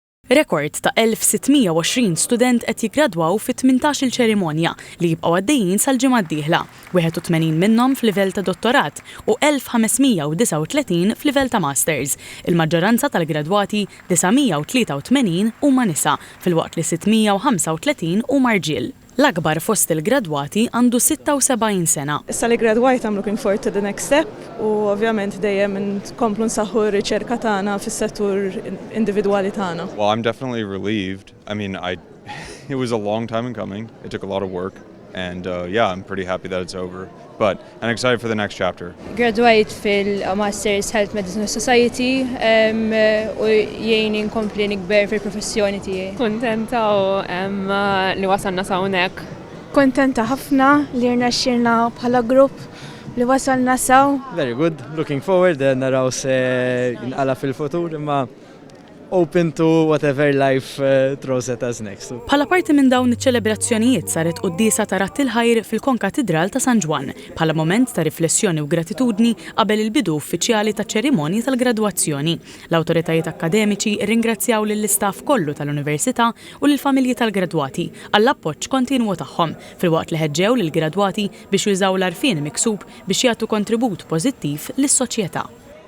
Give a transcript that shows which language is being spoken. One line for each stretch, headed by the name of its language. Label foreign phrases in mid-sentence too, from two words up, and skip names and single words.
Maltese: Rekord ta' 1620 student qed jiggradwaw fi 18-il ċerimonja li jibqgħu għaddejjin sal-ġimgħa d-dieħla, 81 minnhom f'livell ta' dottorat u 1539 f'livell ta' masters. Il-maġġoranza tal-gradwati 983 huma nisa, filwaqt li 635 huma rġiel. L-akbar fost il-gradwati għandu 76 sena. Issa li gradwajt
English: I'm looking forward to the next step
Maltese: u ovvjament dejjem nkomplu nsaħħu r-riċerka tagħna fis-settur individwali tagħna.
English: Well, I'm definitely relieved. I mean, it was a long time in coming. It took a lot of work and yeah, I'm pretty happy that it's over. But I'm excited for the next chapter.
Maltese: Graduate fil-Masters Health Medicine Society u jgħin inkompli nikber fil-professjoni tiegħi. Kontenta u li wasalna sa hawnhekk. Kontenta ħafna li rnexxilna bħala grupp li wasalna saw.
English: Very good. Looking forward
Maltese: naraw se jinqala fil-futur imma
English: open to whatever life throws at us next.
Maltese: Bħala parti minn dawn iċ-ċelebrazzjonijiet saret qudiesa ta' Ratt il-Ħajr fil-Konkatedral ta' San Ġwan bħala moment ta' riflessjoni u gratitudni qabel il-bidu uffiċjali ta' ċerimonji tal-gradwazzjoni. L-awtoritajiet akademiċi rringrazzjaw lill-istaff kollu tal-Università u lill-familji tal-gradwati għall-appoġġ kontinwu tagħhom filwaqt li ħeġġew lill-gradwati biex jużaw l-għarfien miksub biex jagħtu kontribut pożittiv lis-soċjetà.